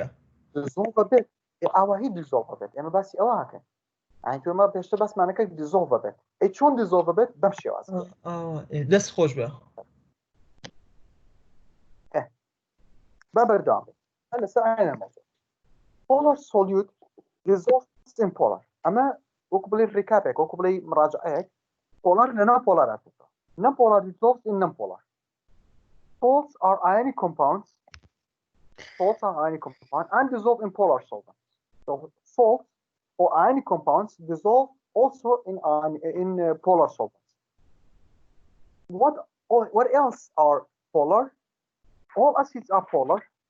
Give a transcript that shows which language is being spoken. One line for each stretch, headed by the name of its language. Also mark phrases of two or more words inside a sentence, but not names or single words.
Central Kurdish: دیزۆڵڤ بێت ئاوا هی دیزۆڵڤ بێت ئێمە باسی ئەوە هاکەن ئەین تۆمە پێشتر باسمانەکە دیزۆڵڤ بێت ئەی چۆن دیزۆڵڤ بێت بەم شێوازە دەست خۆش بێ با بەردەوام بێت هەر لەسەر ئاینە مەوزوع
English: polar solute dissolves in polar
Central Kurdish: ئەمە وەکو بڵێ ڕێکاپێک وەکو بڵێ مراجعەیەک polar لە ناو polar هاتووە
English: non-polar dissolves in non-polar salts are ionic compounds and dissolve in polar solvents so salts or ionic compounds dissolve also in polar solvents what else are polar all acids are polar